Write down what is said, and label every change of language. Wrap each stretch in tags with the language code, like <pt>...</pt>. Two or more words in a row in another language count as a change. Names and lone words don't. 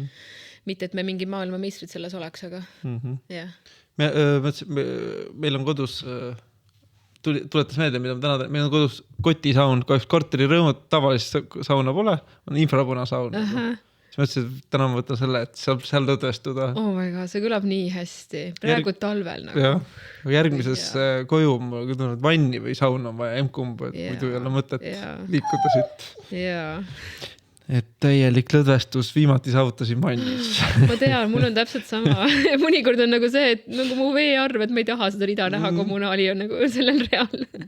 <et>Mitte, et me mingi maailma meistrid selles oleks, aga jah. Meil on kodus, tuletas meelde, mida meil on kodus kotisaun, kahjuks korteri rõõmud, tavalist sauna pole, on infrapuna saun. Siis mõtlesin, et täna ma võtan selle, et seal lõdvestuda.</et> <en>Oh my God,</en> <et>see kõlab nii hästi. Praegu talvel nagu. Jah, järgmises koju ma tunnen, et vanni või sauna on vaja emkumb, et muidu ei ole mõtet liikuda siit. Jaa. Et täielik lõdvestus viimati saavutasin vannis. Ma tean, mul on täpselt sama. Mõnikord on nagu see, et nagu mu veearv, et ma ei taha seda rida näha, kommunaali on nagu sellel real.</et>